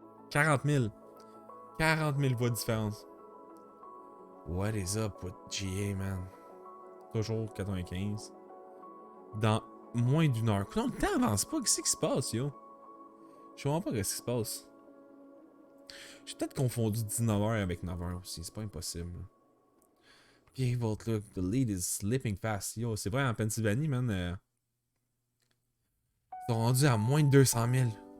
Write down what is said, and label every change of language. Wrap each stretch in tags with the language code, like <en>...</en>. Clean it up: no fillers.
<fr>40 000. 40 000 voix de différence.</fr> <en>What is up with GA, man?</en> <fr>Toujours 95. Dans moins d'une heure. Non, le temps avance pas. Qu'est-ce qui se passe, yo? Je comprends pas ce qui se passe. J'ai peut-être confondu 19h avec 9h aussi. C'est pas impossible.</fr> <en>Okay, vote, look, the lead is slipping fast.</en> <fr>Yo, c'est vrai, en Pennsylvanie, man. Ils sont rendus à moins de 200 000.</fr>